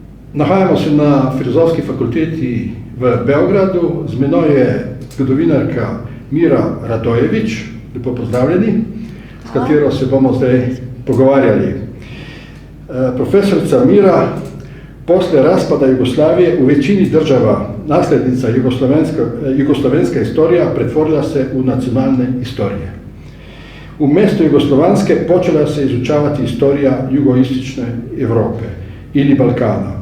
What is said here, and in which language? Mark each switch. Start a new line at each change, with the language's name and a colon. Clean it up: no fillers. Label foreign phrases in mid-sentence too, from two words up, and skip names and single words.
Slovenian: Nahajamo se na Filozofski fakulteti v Beogradu, z menoj je zgodovinarka Mira Radojević, lepo pozdravljeni, s katero se bomo zdaj pogovarjali.
Serbian: Profesorica Mira, posle raspada Jugoslavije u većini država naslednica jugoslovenska istorija pretvorila se u nacionalne istorije. U mesto jugoslovanske počela se izučavati istorija jugoistočne Evrope ili Balkana.